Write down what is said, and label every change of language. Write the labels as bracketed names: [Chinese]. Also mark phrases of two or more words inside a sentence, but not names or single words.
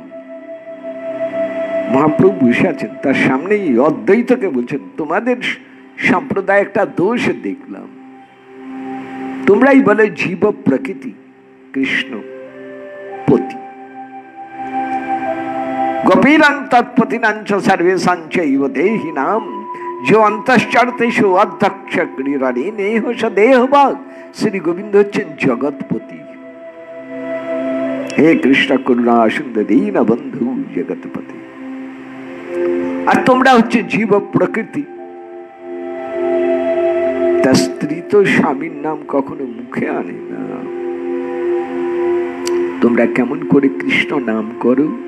[Bangla] মহাপ্রভু বসে আছেন, তার সামনেই অদ্বৈতকে বলছেন, তোমাদের সম্প্রদায় একটা দোষ দেখলাম। তোমরাই বলে জীব প্রকৃতি কৃষ্ণ পতি, [Sanskrit] গোপীরাং তৎপতিনাঞ্চ সর্বেষাঞ্চ ইব দেহিনাম जो अंतश्चरतेषु अध्यक्ष क्रीड़े नेह स देहभाग। [Bangla] श्री गोविंद হচ্ছেন জগৎপতি। হে কৃষ্ণ করুণা সুন্দর দীন বন্ধু জগৎপতি। আর তোমরা হচ্ছে জীব প্রকৃতি। তা স্ত্রী তো স্বামীর নাম কখনো মুখে আনে না, তোমরা কেমন করে কৃষ্ণ নাম করো?